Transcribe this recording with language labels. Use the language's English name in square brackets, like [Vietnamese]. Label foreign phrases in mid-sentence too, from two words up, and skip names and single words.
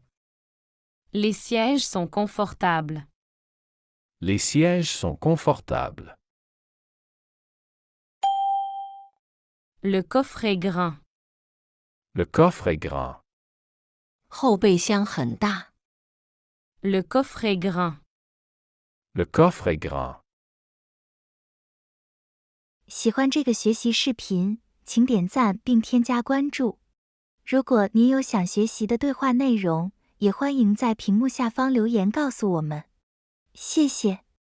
[French] Les sièges sont confortables. Les sièges sont confortables. Le coffre est grand. Le coffre est grand. [Chinese] 后备箱很大。 [French] Le coffre est grand. Le coffre est grand. [Chinese] 喜欢这个学习视频，请点赞并添加关注。如果您有想学习的对话内容，也欢迎在屏幕下方留言告诉我们。谢谢。